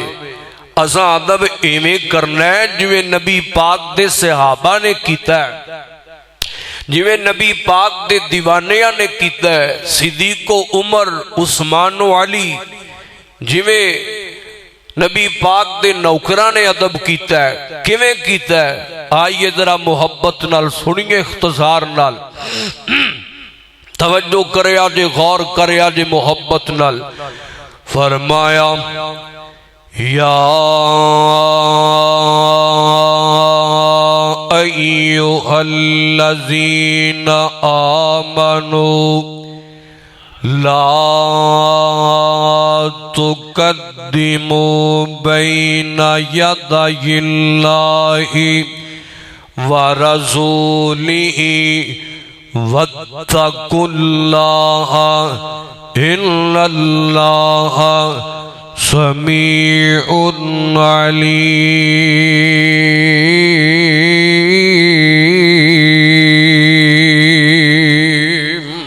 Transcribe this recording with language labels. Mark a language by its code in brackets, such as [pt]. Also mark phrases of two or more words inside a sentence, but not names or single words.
[pa] اسا ادب ایویں کرنا ہے جویں نبی پاک دے صحابہ نے کیتا ہے، جویں نبی پاک دے دیوانیاں نے کیتا ہے، صدیقو عمر عثمان علی، جویں نبی پاک دے نوکراں نے ادب کیتا ہے. کیویں کیتا ہے? آئیے ذرا محبت نال سنیے، اختصار نال توجہ کرے جے، غور کرے جے محبت نال. [ar] फरमाया يا أيها الذين آمنوا لا تقدموا بين يدي الله ورسوله واتقوا الله إن الله سميع عليم.